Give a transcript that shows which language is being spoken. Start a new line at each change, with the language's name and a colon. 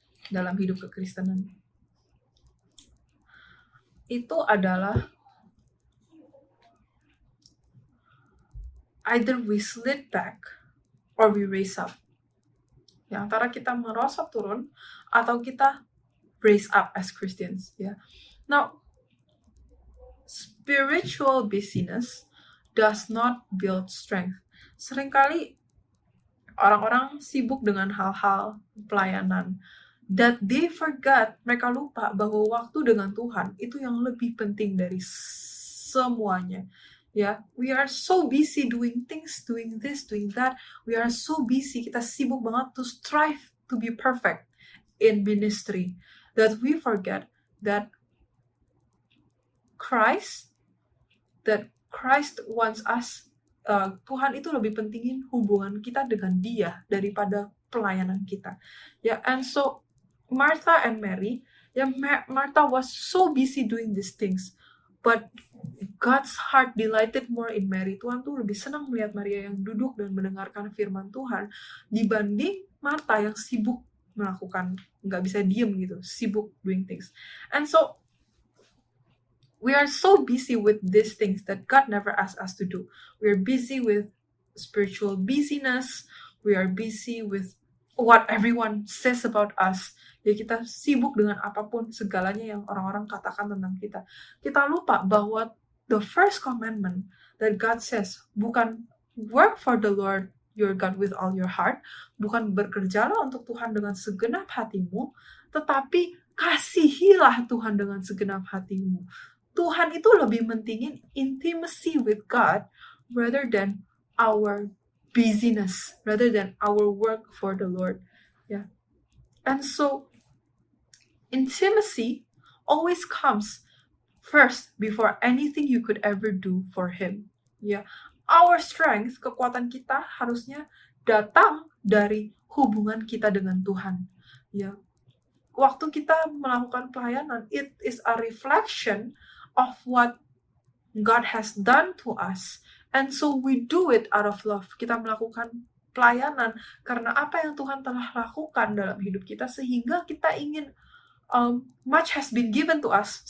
Indonesian: dalam hidup kekristenan itu adalah
English: either we slid back or we raise up.
Indonesian: Ya, antara kita merosot turun atau kita
English: raise up as Christians.
Indonesian: Ya.
English: Now, spiritual busyness does not build strength.
Indonesian: Seringkali orang-orang sibuk dengan hal-hal pelayanan,
English: that they forgot,
Indonesian: mereka lupa bahwa waktu dengan Tuhan itu yang lebih penting dari semuanya.
English: Ya, we are so busy doing things, doing this, doing that. We are so busy,
Indonesian: kita sibuk banget
English: to strive to be perfect in ministry, that we forget that Christ wants us,
Indonesian: Tuhan itu lebih pentingin hubungan kita dengan Dia daripada pelayanan kita.
English: Ya, and so Martha and Mary, ya, Martha was so busy doing these things, but God's heart delighted more in Mary.
Indonesian: Tuhan tuh lebih senang melihat Maria yang duduk dan mendengarkan firman Tuhan dibanding Martha yang sibuk melakukan, nggak bisa diem gitu, sibuk
English: doing things. And so we are so busy with these things that God never asked us to do. We are busy with spiritual busyness. We are busy with what everyone says about us.
Indonesian: Ya, kita sibuk dengan apapun segalanya yang orang-orang katakan tentang kita. Kita lupa bahwa
English: the first commandment that God says
Indonesian: bukan
English: work for the Lord your God with all your heart,
Indonesian: bukan bekerjalah untuk Tuhan dengan segenap hatimu, tetapi kasihilah Tuhan dengan segenap hatimu. Tuhan itu lebih mentingin
English: intimacy with God rather than our busyness, rather than our work for the Lord. Yeah. And so intimacy always comes first before anything you could ever do for Him. Yeah. Our strength,
Indonesian: kekuatan kita harusnya datang dari hubungan kita dengan Tuhan.
English: Yeah.
Indonesian: Waktu kita melakukan pelayanan,
English: it is a reflection of what God has done to us. And so we do it out of love.
Indonesian: Kita melakukan pelayanan karena apa yang Tuhan telah lakukan dalam hidup kita, sehingga kita ingin
English: much has been given to us.